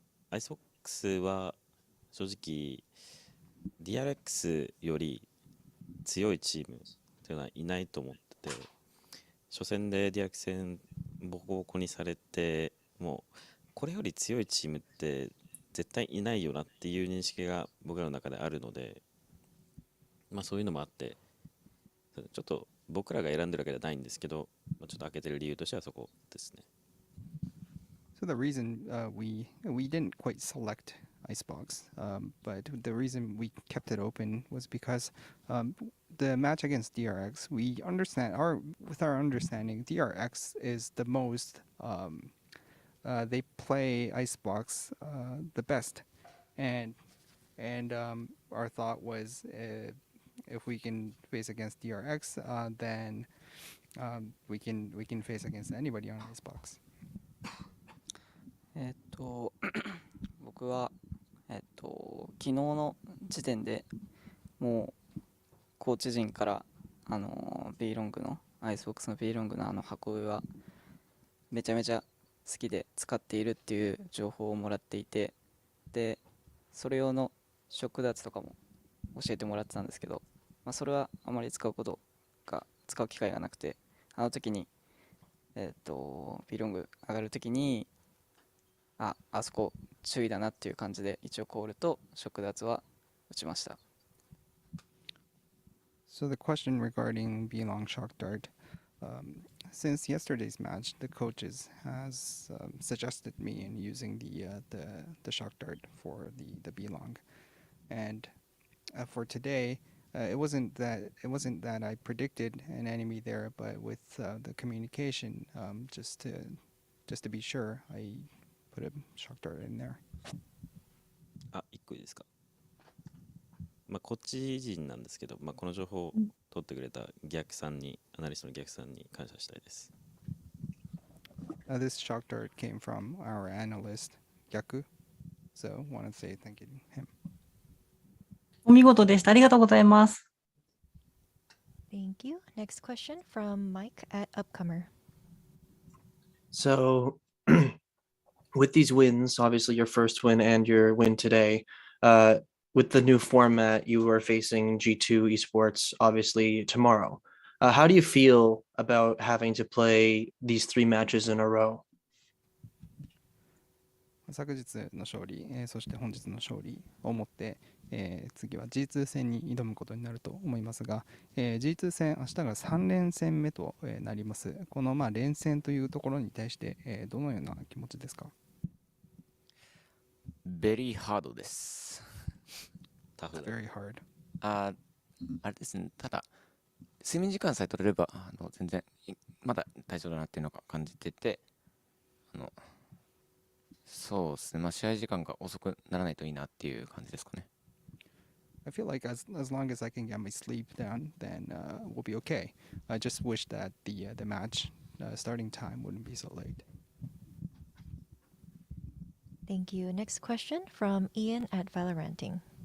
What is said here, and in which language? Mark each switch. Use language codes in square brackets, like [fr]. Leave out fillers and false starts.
[ja] アイスボックスは正直 DRX より強いチームというのはいないと思ってて、初戦で DRX 戦ボコボコにされて、もうこれより強いチームって絶対いないよなっていう認識が僕らの中であるので、そういうのもあって、ちょっと僕らが選んでるわけじゃないんですけど、ちょっと開けてる理由としてはそこですね。 [en] So the reason we didn't quite select Icebox, but the reason we kept it open was because the match against DRX, with our understanding, DRX is the most, they play Icebox the best, and our thought was if we can face against DRX, then we can face against anybody on Icebox. [ja] 僕は昨日の時点でもうコーチ陣からB ロングのアイスボックスの B ロングの箱上はめちゃめちゃ好きで使っているっていう情報をもらっていて、でそれ用のショックダーツとかも教えてもらってたんですけど、それはあまり使う機会がなくて、あの時にB ロング上がる時にあそこ注意だなっていう感じで一応コールとショックダーツは打ちました。 [en] So the question regarding B-Long shock dart, since yesterday's match, the coaches has suggested me in using the shock dart for the B-Long, and for today, it wasn't that I predicted an enemy there, but with the communication, just to be sure, I put a shock dart in there. [ja] 1個いいですか？こっち陣なんですけど、この情報を取ってくれたアナリストの逆さんに感謝したいです。 [en] This shock dart came from our analyst, Gyaku, so want to say thank you to him. [ja] お見事でした。ありがとうございます。 [en] Thank you. Next question from Mike at Upcomer. So, with these wins, obviously your first win and your win today, with the new format, you are facing G2 Esports, obviously, tomorrow. How do you feel about having to play these 3 matches in a row? [ja] 昨日の勝利、そして本日の勝利をもって、次は G2 戦に挑むことになると思いますが、G2 戦、明日が3連戦目となります。この連戦というところに対して、どのような気持ちですか？ [en] Very hard [ja] です。 [en] Very hard. [ja] あれですね、ただ、睡眠時間さえ取れれば、全然、まだ大丈夫だなっていうのが感じてて、そうですね、試合時間が遅くならないといいなっていう感じですかね。 [en] I feel like as long as I can get my sleep down, then we'll be okay. I just wish that the match starting time wouldn't be so late. Thank you. Next question from Ian at Valoranting.